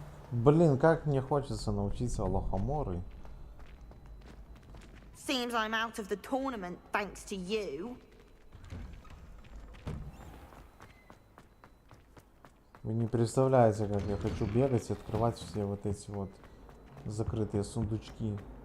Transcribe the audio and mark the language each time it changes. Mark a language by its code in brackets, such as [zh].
[ru] Блин, как мне хочется научиться лохоморы. [en] Seems I'm out of the tournament thanks to you. [ru] Вы не представляете, как я хочу бегать и открывать все вот эти вот закрытые сундучки.